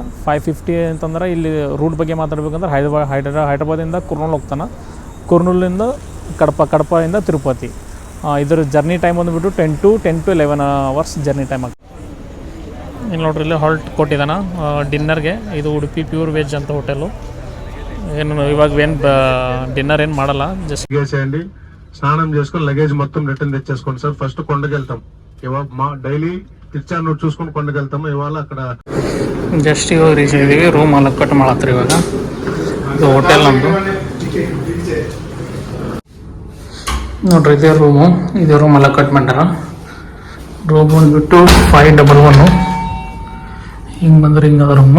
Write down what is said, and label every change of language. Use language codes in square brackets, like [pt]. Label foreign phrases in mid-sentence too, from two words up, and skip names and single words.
[kn] 550 ಅಂತಂದ್ರೆ ಇಲ್ಲಿ ರೂಟ್ ಬಗ್ಗೆ ಮಾತಾಡ್ಬೇಕಂದ್ರೆ ಹೈದ್ರಾಬಾದಿಂದ ಕುರ್ನೂಲ್ ಹೋಗ್ತಾನೆ. ಕುರ್ನೂಲಿಂದ ಕಡಪದಿಂದ ತಿರುಪತಿ. ಇದರ ಜರ್ನಿ ಟೈಮ್ ಬಂದುಬಿಟ್ಟು [en] 10 to 11 hours journey time [kn] ಆಗ್ತದೆ. ಇಲ್ಲಿ ನೋಡ್ರಿ, ಇಲ್ಲಿ ಹಾಲ್ಟ್ ಕೊಟ್ಟಿದ್ದಾನೆ ಡಿನ್ನರ್ಗೆ. ಇದು ಉಡುಪಿ [en] pure veg [kn] ಅಂತ ಹೋಟೆಲು. ಏನು [te] ఇవాళ డిన్నర్ ఏం [kn] ಮಾಡಲ್ಲ, జస్ట్ [te] చేయండి. స్నానం చేసుకొని లగేజ్ మొత్తం రిటర్న్ తెచ్చేసుకోండి సార్. ఫస్ట్ కొండకి వెళ్తాం. ఇవాళ మా డైలీ తిరుచానూరు చూసుకొని కొండకి వెళ్తాము. ఇవాళ అక్కడ [kn] ಜಸ್ಟ್ ಇವಾಗ ರೀಚ್ ಆಗಿದ್ದೀವಿ. ರೂಮ್ ಎಲ್ಲ ಕಟ್ ಮಾಡತ್ತಾರೆ ಇವಾಗ. ಇದು ಹೋಟೆಲ್ ನಮ್ಮದು ನೋಡ್ರಿ. ಇದೇ ರೂಮು, ಇದೇ ರೂಮ್ ಎಲ್ಲ ಕಟ್ ಮಾಡ್ಯಾರ. ರೂಮ್ ಬಂದುಬಿಟ್ಟು 511. ಹಿಂಗೆ ಬಂದ್ರೆ ಹಿಂಗದ ರೂಮು.